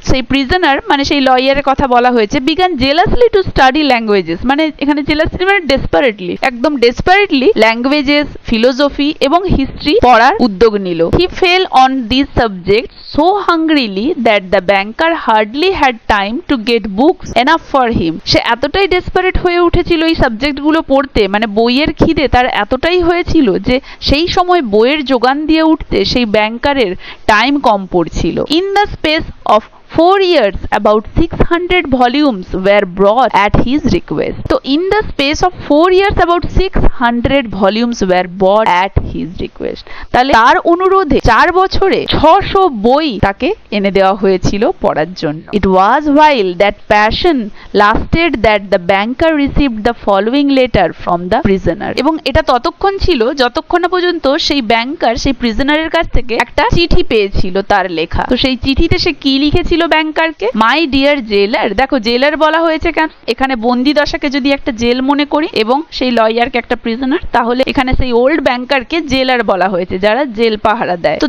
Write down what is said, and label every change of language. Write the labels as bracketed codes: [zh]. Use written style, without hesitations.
[bn] সেই প্রিজনার মানে সেই লয়ারের কথা বলা হয়েছে, [en] began zealously to study languages, [bn] মানে এখানে জেলাসলি মানে ডেসপারেটলি, একদম ডেসপারেটলি ল্যাঙ্গুয়েজেস, ফিলোসফি এবং হিস্ট্রি পড়ার উদ্যোগ নিল। [en] He fell on this subject so hungrily that the banker hardly had time to get books enough for him. [bn] সে এতটাই ডেসপারেট হয়ে উঠেছিল এই সাবজেক্টগুলো পড়তে, মানে বইয়ের খিদে তার এতটাই হয়েছিল যে সেই সময় বইয়ের যোগান দিয়ে উঠতে সেই ব্যাংকারের টাইম কম পড়ছিল। [en] In the space of 4 years about 600 volumes were brought at his request. So in the space of 4 years about 600 volumes were brought at his request. [bn] তাহলে তার অনুরোধে 4 বছরে 600 বই তাকে এনে দেওয়া হয়েছিল পড়ার জন্য। [en] It was while that passion lasted that the banker received the following letter from the prisoner. [bn] এবং এটা ততক্ষণ ছিল যতক্ষণ না পর্যন্ত সেই ব্যাংকার সেই প্রিজনারের কাছ থেকে একটা চিঠি পেয়েছিল তার লেখা। তো সেই চিঠিতে সে কি লিখেছিল ব্যাংকারকে? [en] My dear jailer. [bn] দেখো জেলার বলা হয়েছে কেন? এখানে বন্দি দশাকে যদি একটা জেল মনে করি এবং সেই লয়ারকে একটা প্রিজনার, তাহলে এখানে সেই ওল্ড ব্যাংকারকে জেলার বলা হয়েছে, যারা জেল পাহারা দেয়।